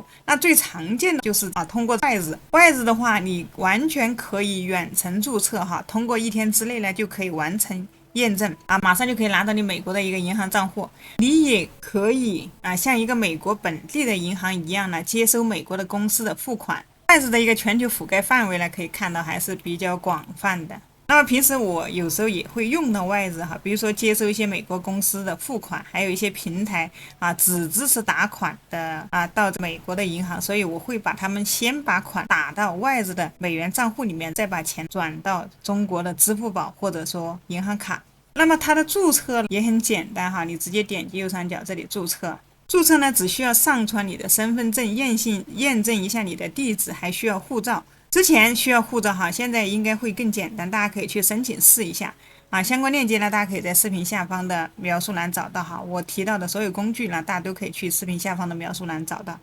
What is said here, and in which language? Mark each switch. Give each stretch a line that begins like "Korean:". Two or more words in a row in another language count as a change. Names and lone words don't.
Chinese: 那最常見的就是通過Wise的話，你完全可以遠程注冊通過1天之內呢就可以完成驗證馬上就可以拿到你美國的一個銀行賬戶。你也可以像一個美國本地的銀行一樣呢，接收美国的公司的付款。Wise的一個全球覆蓋範圍呢，可以看到還是比較廣泛的。那麼平时我有時候也會用到 Wise 比如說接收一些美國公司的付款，還有一些平台只支持打款的到美國的銀行，所以我會把他們先把款打到 Wise 的美元賬戶裡面，再把錢轉到中國的支付寶或者說銀行卡。那麼它的注冊也很簡單你直接點擊右上角這裡注冊。注冊呢，只需要上傳你的身份證驗證一下你的地址，還需要護照。之前需要護照现在應該會更簡單，大家可以去申請試一下相關鏈接呢，大家可以在視頻下方的描述欄找到我提到的所有工具呢，大家都可以去視頻下方的描述欄找到。